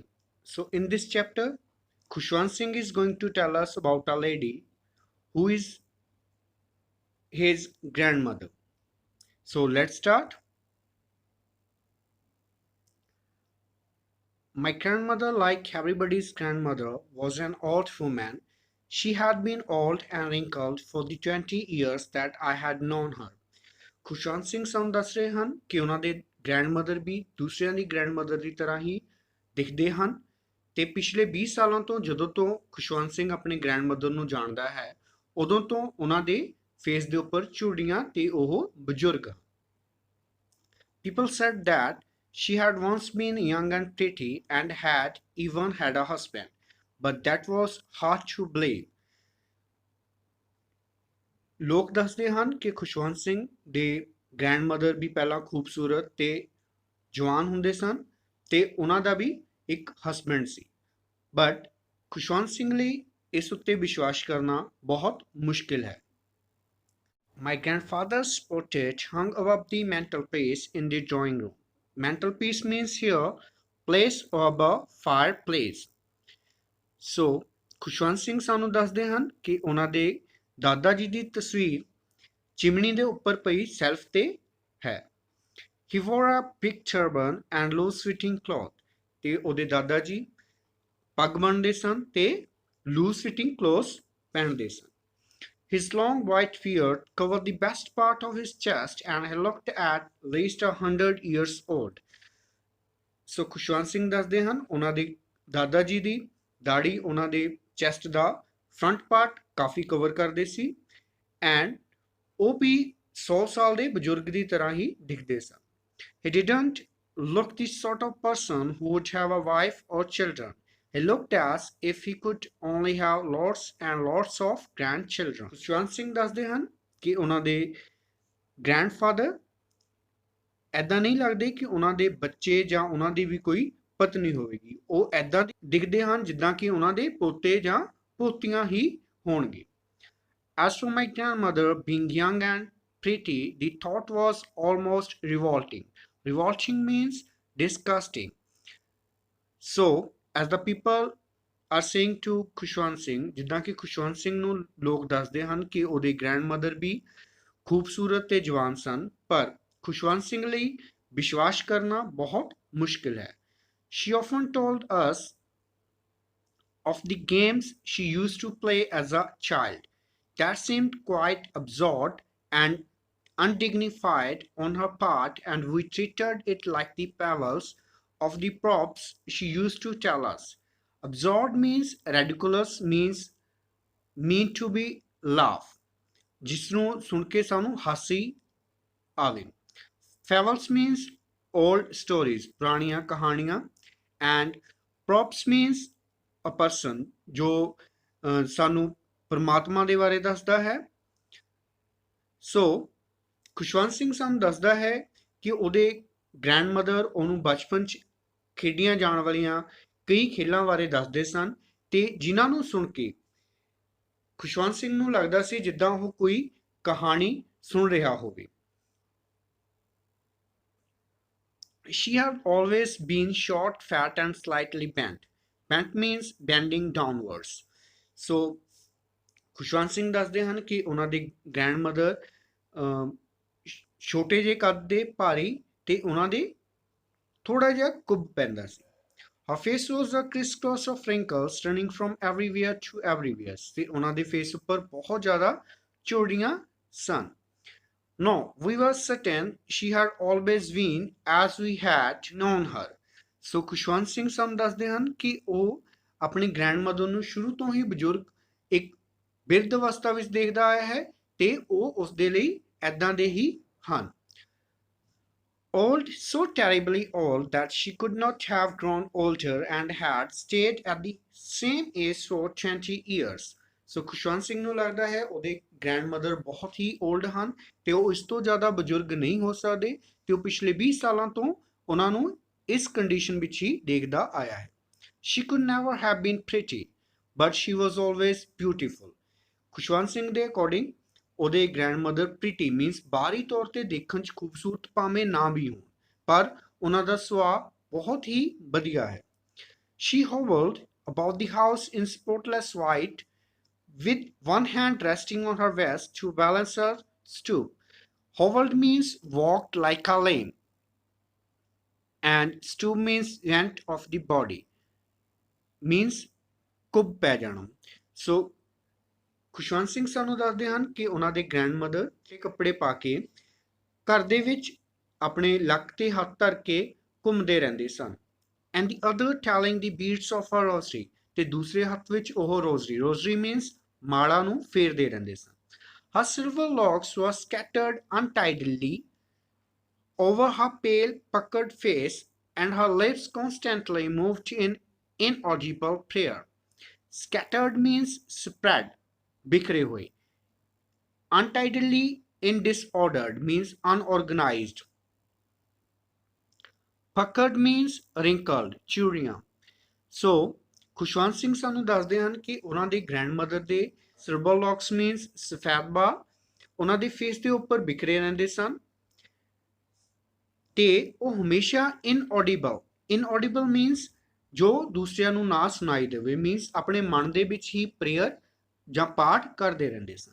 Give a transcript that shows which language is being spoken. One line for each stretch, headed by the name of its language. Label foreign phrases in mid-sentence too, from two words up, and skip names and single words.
English: So, in this chapter, Khushwant Singh is going to tell us about a lady who is his grandmother. So, let's start. My grandmother, like everybody's grandmother, was an old woman. She had been old and wrinkled for the 20 years that I had known her.
Punjabi: ਖੁਸ਼ਵੰਤ ਸਿੰਘ ਸਾਨੂੰ ਦੱਸ ਰਹੇ ਹਨ ਕਿ ਉਹਨਾਂ ਦੇ ਗ੍ਰੈਂਡਮਦਰ ਵੀ ਦੂਸਰਿਆਂ ਦੀ ਗ੍ਰੈਂਡਮਦਰ ਦੀ ਤਰ੍ਹਾਂ ਹੀ ਦਿਖਦੇ ਹਨ ਤੇ ਪਿਛਲੇ 20 ਸਾਲਾਂ ਤੋਂ ਜਦੋਂ ਤੋਂ ਖੁਸ਼ਵੰਤ ਸਿੰਘ ਆਪਣੇ ਗ੍ਰੈਂਡਮਦਰ ਨੂੰ ਜਾਣਦਾ ਹੈ ਉਦੋਂ ਤੋਂ ਉਹਨਾਂ ਦੇ ਫੇਸ ਦੇ ਉੱਪਰ ਝੁਰੜੀਆਂ ਤੇ ਉਹ ਬਜ਼ੁਰਗ
English: People said that she had once been young and pretty and had even had a husband, but that was hard to believe.
Punjabi: ਲੋਕ ਦੱਸਦੇ ਹਨ ਕਿ ਖੁਸ਼ਵੰਤ ਸਿੰਘ ਦੇ ਗ੍ਰੈਂਡਮਦਰ ਵੀ ਪਹਿਲਾਂ ਖੂਬਸੂਰਤ ਤੇ ਜਵਾਨ ਹੁੰਦੇ ਸਨ ਤੇ ਉਹਨਾਂ ਦਾ ਵੀ ਇੱਕ ਹਸਬੈਂਡ ਸੀ ਬਟ ਖੁਸ਼ਵੰਤ ਸਿੰਘ ਲਈ ਇਸ ਉੱਤੇ ਵਿਸ਼ਵਾਸ ਕਰਨਾ ਬਹੁਤ ਮੁਸ਼ਕਿਲ ਹੈ
English: My grandfather's portrait hung above the mantelpiece in the drawing room. Mantelpiece means here place above fireplace. So,
Punjabi: ਖੁਸ਼ਵੰਤ ਸਿੰਘ ਸਾਨੂੰ ਦੱਸਦੇ ਹਨ ਕਿ ਉਹਨਾਂ ਦੇ ਦਾਦਾ ਜੀ ਦੀ ਤਸਵੀਰ ਚਿਮਣੀ ਦੇ ਉੱਪਰ ਪਈ ਸੈਲਫ ਤੇ ਹੈ
English: He wore a big turban and loose fitting cloth.
Punjabi: ਤੇ ਉਹਦੇ ਦਾਦਾ ਜੀ ਪੱਗ ਬੰਨ੍ਹਦੇ ਸਨ ਤੇ
English: loose fitting clothes
Punjabi: ਪਹਿਨਦੇ ਸਨ
English: His long white beard covered the best part of his chest and he looked at least 100 years old.
Punjabi: So ਖੁਸ਼ਵੰਤ ਸਿੰਘ ਦੱਸਦੇ ਹਨ ਉਹਨਾਂ ਦੇ ਦਾਦਾ ਜੀ ਦੀ ਦਾੜੀ ਉਹਨਾਂ ਦੇ ਚੈਸਟ ਦਾ
English: front part
Punjabi: ਕਾਫੀ ਕਵਰ ਕਰਦੇ ਸੀ ਐਂਡ ਉਹ ਵੀ 100 ਸਾਲ ਦੇ ਬਜ਼ੁਰਗ ਦੀ ਤਰ੍ਹਾਂ ਹੀ ਦਿਖਦੇ ਸਨ
English: He didn't look the sort of person who would have a wife or children. He looked as if he could only have lots and lots of grandchildren.
Punjabi: ਖੁਸ਼ਵੰਤ ਸਿੰਘ ਦੱਸਦੇ ਹਨ ਕਿ ਉਹਨਾਂ ਦੇ ਗ੍ਰੈਂਡਫਾਦਰ ਐਦਾਂ ਨਹੀਂ ਲੱਗਦੇ ਕਿ ਉਹਨਾਂ ਦੇ ਬੱਚੇ ਜਾਂ ਉਹਨਾਂ ਦੀ ਵੀ ਕੋਈ ਪਤਨੀ ਹੋਵੇਗੀ ਉਹ ਐਦਾਂ ਦਿਖਦੇ ਹਨ ਜਿੱਦਾਂ ਕਿ ਉਹਨਾਂ ਦੇ ਪੋਤੇ ਜਾਂ ਪੋਤੀਆਂ ਹੀ ਹੋਣਗੇ
English: As for my grandmother being young and pretty, the thought was almost revolting. Revolting means disgusting. So, as the people are saying to
Punjabi: ਖੁਸ਼ਵੰਤ ਸਿੰਘ ਜਿੱਦਾਂ ਕਿ ਖੁਸ਼ਵੰਤ ਸਿੰਘ ਨੂੰ ਲੋਕ ਦੱਸਦੇ ਹਨ ਕਿ ਉਹਦੇ ਗ੍ਰੈਂਡਮਦਰ ਵੀ ਖੂਬਸੂਰਤ ਤੇ ਜਵਾਨ ਸਨ ਪਰ ਖੁਸ਼ਵੰਤ ਸਿੰਘ ਲਈ ਵਿਸ਼ਵਾਸ ਕਰਨਾ ਬਹੁਤ ਮੁਸ਼ਕਿਲ ਹੈ
English: She often told us of the games she used to play as a child. That seemed quite absurd and undignified on her part, and we treated it like the pebbles of the props she used to tell us. Absurd means ridiculous, mean to be laugh.
Punjabi: ਜਿਸਨੂੰ ਸੁਣ ਕੇ ਸਾਨੂੰ ਹਾਸੀ ਆਵੇ
English: Fables means old stories,
Punjabi: ਪੁਰਾਣੀਆਂ ਕਹਾਣੀਆਂ
English: and props means a person
Punjabi: ਜੋ ਸਾਨੂੰ ਪਰਮਾਤਮਾ ਦੇ ਬਾਰੇ ਦੱਸਦਾ ਹੈ ਸੋ ਖੁਸ਼ਵੰਤ ਸਿੰਘ ਸਾਨੂੰ ਦੱਸਦਾ ਹੈ ਕਿ ਉਹਦੇ ਗ੍ਰੈਂਡਮਦਰ ਉਹਨੂੰ ਬਚਪਨ 'ਚ ਖੇਡੀਆਂ ਜਾਣ ਵਾਲੀਆਂ ਕਈ ਖੇਲਾਂ ਬਾਰੇ ਦੱਸਦੇ ਸਨ ਤੇ ਜਿਨ੍ਹਾਂ ਨੂੰ ਸੁਣ ਕੇ ਖੁਸ਼ਵੰਤ ਸਿੰਘ ਨੂੰ ਲੱਗਦਾ ਸੀ ਜਿੱਦਾਂ ਉਹ ਕੋਈ ਕਹਾਣੀ ਸੁਣ ਰਿਹਾ ਹੋਵੇ
English: She had always been short, fat and slightly bent. Bent means bending downwards. So,
Punjabi: ਖੁਸ਼ਵੰਤ ਸਿੰਘ ਦੱਸਦੇ ਹਨ ਕਿ ਉਹਨਾਂ ਦੇ ਗ੍ਰੈਂਡਮਦਰ ਛੋਟੇ ਜਿਹੇ ਕੱਦ ਦੇ ਭਾਰੀ ਤੇ ਉਹਨਾਂ ਦੇ ਥੋੜਾ ਜਿਹਾ ਕੁੱਬ ਪੈਂਦਾ ਸੀ
English: Her face was a crisscross of wrinkles running from everywhere to everywhere.
Punjabi: ਤੇ ਉਹਨਾਂ ਦੇ ਫੇਸ ਉੱਪਰ ਬਹੁਤ ਜ਼ਿਆਦਾ ਝੁਰੜੀਆਂ ਸਨ
English: No, we were certain she had always been as we had known her.
Punjabi: So ਖੁਸ਼ਵੰਤ ਸਿੰਘ ਸਾਨੂੰ ਦੱਸਦੇ ਹਨ ਕਿ ਉਹ ਆਪਣੀ ਗ੍ਰੈਂਡਮਦਰ ਨੂੰ ਸ਼ੁਰੂ ਤੋਂ ਹੀ ਬਜ਼ੁਰਗ ਇੱਕ ਬਿਰਧ ਅਵਸਥਾ ਵਿੱਚ ਦੇਖਦਾ ਆਇਆ ਹੈ ਤੇ ਉਹ ਉਸ ਦੇ ਲਈ ਐਦਾਂ ਦੇ ਹੀ ਹਨ
English: Old, so terribly old that she could not have grown older and had stayed at the same age for 20 years.
Punjabi: So ਖੁਸ਼ਵੰਤ ਸਿੰਘ ਨੂੰ ਲੱਗਦਾ ਹੈ ਉਹਦੇ ਗ੍ਰੈਂਡਮਦਰ ਬਹੁਤ ਹੀ ਓਲਡ ਹਨ ਤੇ ਉਹ ਇਸ ਤੋਂ ਜ਼ਿਆਦਾ ਬਜ਼ੁਰਗ ਨਹੀਂ ਹੋ ਸਕਦੇ ਤੇ ਉਹ ਪਿਛਲੇ 20 ਸਾਲਾਂ ਤੋਂ ਉਹਨਾਂ ਨੂੰ ਇਸ ਕੰਡੀਸ਼ਨ ਵਿੱਚ ਹੀ ਦੇਖਦਾ ਆਇਆ ਹੈ।
English: She could never have been pretty, but she was always beautiful.
Punjabi: ਖੁਸ਼ਵੰਤ ਸਿੰਘ ਦੇ ਅਕੋਰਡਿੰਗ ਉਹਦੇ ਗ੍ਰੈਂਡਮਦਰ
English: pretty means
Punjabi: ਬਾਹਰੀ ਤੌਰ ਤੇ ਦੇਖਣ 'ਚ ਖੂਬਸੂਰਤ ਭਾਵੇਂ ਨਾ ਵੀ ਹੋਣ, ਪਰ ਉਹਨਾਂ ਦਾ ਸੁਭਾਅ ਬਹੁਤ ਹੀ ਵਧੀਆ ਹੈ।
English: She hobbled about the house in spotless white, with one hand resting on her vest to balance her stoop. Hobbled means walked like a lame, and stoop means bent of the body, means
Punjabi: ਕੁੱਬ ਪੈ ਜਾਣਾ। ਸੋ ਖੁਸ਼ਵੰਤ ਸਿੰਘ ਸਾਨੂੰ ਦੱਸਦੇ ਹਨ ਕਿ ਉਹਨਾਂ ਦੇ ਗ੍ਰੈਂਡਮਦਰ ਤੇ ਕੱਪੜੇ ਪਾ ਕੇ ਘਰ ਦੇ ਵਿੱਚ ਆਪਣੇ ਲੱਕ ਤੇ ਹੱਥ ਧਰ ਕੇ ਘੁੰਮਦੇ ਰਹਿੰਦੇ ਸਨ।
English: and the other telling the beats of a rosary,
Punjabi: ਤੇ ਦੂਸਰੇ ਹੱਥ ਵਿੱਚ ਉਹ
English: rosary means
Punjabi: ਮਾਲਾ ਨੂੰ ਫੇਰਦੇ ਰਹਿੰਦੇ ਸਨ।
English: Her silver locks were scattered untidily over her pale, puckered face, and her lips constantly moved in inaudible prayer. Scattered means spread,
Hindi: बिखरे हुए.
English: Untidily in disordered means unorganized. Puckered means wrinkled,
Punjabi: ਚੂੜੀਆਂ। ਸੋ ਖੁਸ਼ਵੰਤ ਸਿੰਘ ਸਾਨੂੰ ਦੱਸਦੇ ਹਨ ਕਿ ਉਹਨਾਂ ਦੇ ਗ੍ਰੈਂਡਮਦਰ ਦੇ
English: silver locks means
Punjabi: ਸਫੈਦ ਬਾਲ ਉਹਨਾਂ ਦੇ ਫੇਸ ਦੇ ਉੱਪਰ ਬਿਖਰੇ ਰਹਿੰਦੇ ਸਨ ਤੇ ਉਹ ਹਮੇਸ਼ਾ
English: inaudible means
Punjabi: ਜੋ ਦੂਸਰਿਆਂ ਨੂੰ ਨਾ ਸੁਣਾਈ ਦੇਵੇ, ਮੀਨਸ ਆਪਣੇ ਮਨ ਦੇ ਵਿੱਚ ਹੀ ਪ੍ਰੇਅਰ ਜਾਂ ਪਾਠ ਕਰਦੇ ਰਹਿੰਦੇ ਸਨ।